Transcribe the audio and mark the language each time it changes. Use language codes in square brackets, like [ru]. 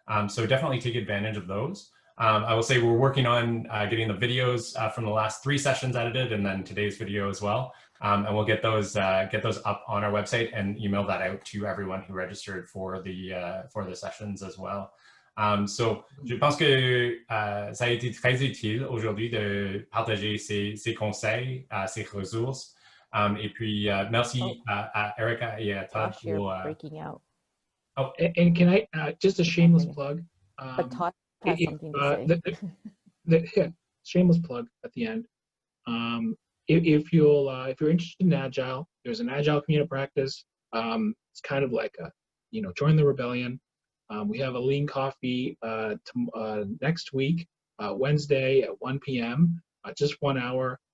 [en] So definitely take advantage of those. I will say we're working on getting the videos from the last 3 sessions edited, and then today's video as well. And we'll get those up on our website and email that out to everyone who registered for the sessions as well. [fr] So je pense que ça a été très utile aujourd'hui de partager ces conseils, ces ressources. Et puis merci à Erica et à Todd [en] for breaking out. Oh, and can I just a shameless plug? But Todd has something to say. Shameless plug at the end. If you're interested in Agile, there's an Agile community practice. It's kind of like join the rebellion. We have a lean coffee next week, Wednesday at 1 p.m. Just 1 hour.